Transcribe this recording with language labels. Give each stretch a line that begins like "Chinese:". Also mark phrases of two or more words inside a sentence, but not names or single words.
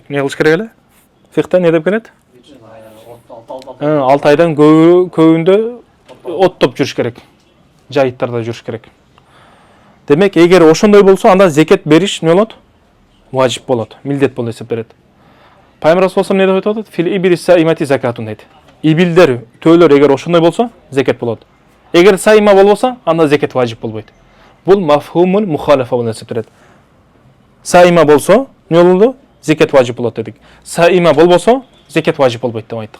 Kyrgyz: Эмне кылыш керек эле? Фикта не деп келет? 6 айдан көбүндө оттоп жүрүш керек. Жайыттарда жүрүш керек. Демек, эгер ошондой болсо, анда зекет бериш не болот? Важип болот, милдет болуп эсептелет. Пайгамбар
Arabic: صلى الله عليه وسلم
Kyrgyz: айтат,
Arabic: في الإبل السائمة زكاة
Kyrgyz: дейт. Ибилдер, төөлөр эгер ошондой болсо, зекет болот. Эгер сайма болбосо, анда зекет важип болбойт. Бул
Arabic: مفهوم المخالفة
Kyrgyz: болуп эсептелет. Сайма болсо, не болду? Зекет важип болот дедик. Сайма болбосо, зекет важип болбойт деп айттык.